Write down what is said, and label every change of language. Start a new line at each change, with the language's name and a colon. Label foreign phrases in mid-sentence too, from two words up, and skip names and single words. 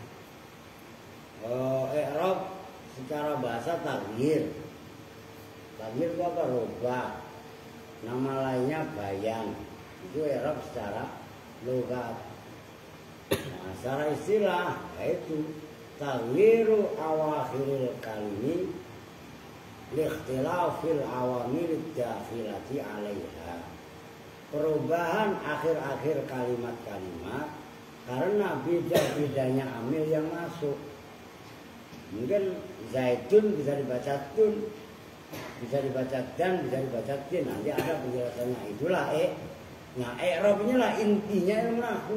Indonesian: I'rab secara bahasa taghyir. Taghyir itu apa? Rubah. Nama lainnya bayan. Itu i'rab secara logat. Nah, secara istilah yaitu
Arabic: تغيير أواخر الكلم لاختلاف العوامل الداخلة عليها.
Indonesian: Perubahan akhir-akhir kalimat-kalimat karena beda-bedanya amil yang masuk. Mungkin zaitun bisa dibaca tun, bisa dibaca dan, bisa dibaca tin. Nanti ada penjelasannya. Itulah Nah, i'rab inilah intinya ilmu nahwu.